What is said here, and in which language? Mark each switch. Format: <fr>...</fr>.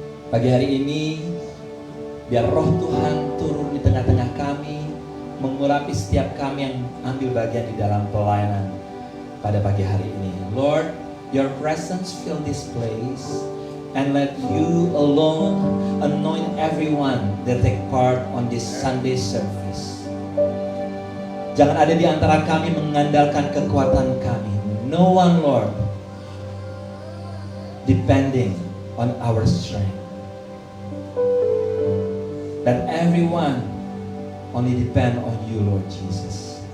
<id>Pagi hari ini, biar roh Tuhan turun di tengah-tengah kami, mengurapi setiap kami yang ambil bagian di dalam pelayanan pada pagi hari ini.</id> <en>Lord, your presence fill this place, and let you alone anoint everyone that take part on this Sunday service.</en> <id>Jangan ada di antara kami mengandalkan kekuatan kami.</id> <en>No one, Lord, depending on our strength.</en> <id>Dan</id> <en>everyone only depend on you, Lord Jesus.</en>